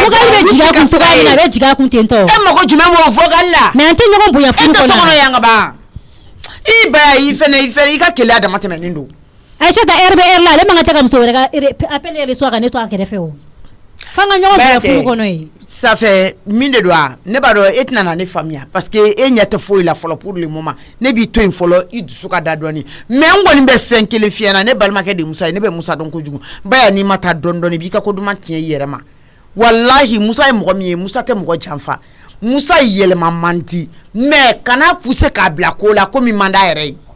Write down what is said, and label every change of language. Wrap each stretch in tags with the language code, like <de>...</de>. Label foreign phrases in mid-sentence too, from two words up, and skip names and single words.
<bm>vocal bɛ jigin a kun cogoya min na a bɛ jigin a kun ten tɔ e mago jumɛn b'o vocal la mais an tɛ ɲɔgɔn bonya furu kɔnɔ e tɛ kɔnɔ sɔkɔnɔ yan ka ban i baya i fɛnɛ i ka keleya dama tɛmɛnen don Aïssata heure bɛ heure la ale man ka taa ka muso wɛrɛ ka</bm> <fr>appel reçoit</fr> <bm>ka ne to a kɛrɛfɛ o f'an ka ɲɔgɔn bonya furu kɔnɔ ye</bm> <fr>ça fait</fr> <bm>min de do a ne b'a dɔn e tɛna na ne faamuya</bm> <fr>parce que</fr> <bm>e ɲɛ tɛ foyi la fɔlɔ</bm> <fr>pour le moment</fr> <bm>ne b'i to yen fɔlɔ i dusu ka da dɔɔni mais n kɔni bɛ fɛn kelen f'i ɲɛna ne balimakɛ de Musa ye ne bɛ Musa dɔn kojugu baya n'i ma taa dɔɔni dɔɔni i b'i ka ko duman tiɲɛ i yɛrɛ ma wallahi Musa ye mɔgɔ min ye Musa tɛ mɔgɔ janfa Musa yɛlɛma man di mais kana pousser k'a bila ko la ko min man d'a yɛrɛ ye</bm>